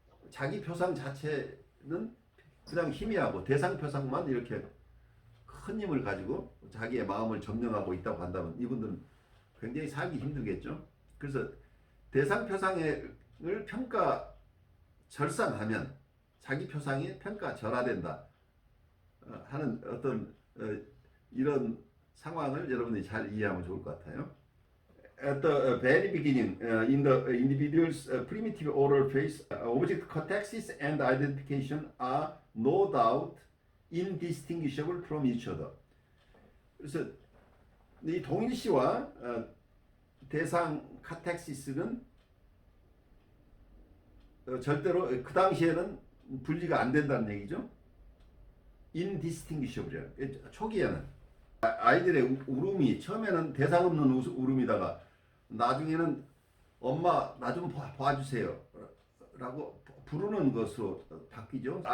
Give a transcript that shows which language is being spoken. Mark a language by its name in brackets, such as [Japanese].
[Korean] 자기 표상 자체는 그냥 희미하고 대상 표상만 이렇게 큰 힘을 가지고 자기의 마음을 점령하고 있다고 한다면 이분들은 굉장히 살기 힘들겠죠. 그래서 대상 표상을 평가 절상하면 자기 표상이 평가 절하된다 하는 어떤 이런 상황을 여러분들이 잘 이해하면 좋을 것 같아요. [English] At the very beginning, in the individual's primitive oral phase, object context and identification are no doubt indistinguishable from each other. [Korean] 그래서 이 동일시와 대상 카텍시스는 절대로 그 당시에는 분리가 안 된다는 얘기죠. [English] indistinguishable. [Korean] 초기에는 아이들의 울음이 처음에는 대상 없는 울음이다가 나중에는 엄마 나 좀 봐주세요 라고 부르는 것으로 바뀌죠.